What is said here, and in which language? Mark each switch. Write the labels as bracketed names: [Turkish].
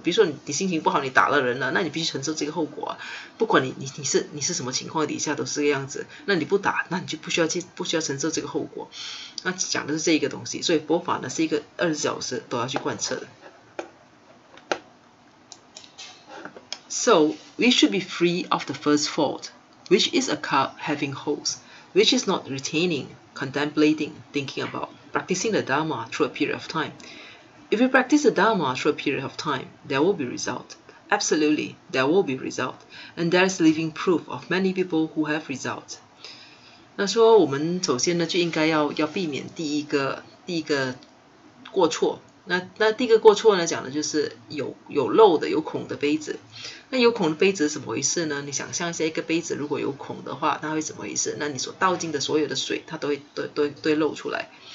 [Chinese] 比如说你心情不好，你打了人了，那你必须承受这个后果啊。不管你是什么情况底下都是这个样子。那你不打，那你就不需要承受这个后果。那讲的是这一个东西，所以佛法呢是一个24小时都要去贯彻的。 [English] So we should be free of the first fault, which is a cup having holes, which is not retaining, contemplating, thinking about, practicing the Dharma through a period of time. If we practice the Dharma through a period of time, there will be result. Absolutely, there will be result. And there is living proof of many people who have result. [Chinese] 那说我们首先呢就应该要避免第一个过错。那第一个过错呢讲的就是有漏的有孔的杯子。那有孔的杯子是怎么回事呢？你想象一下，一个杯子如果有孔的话，那会怎么回事？那你所倒进的所有的水，它都会漏出来。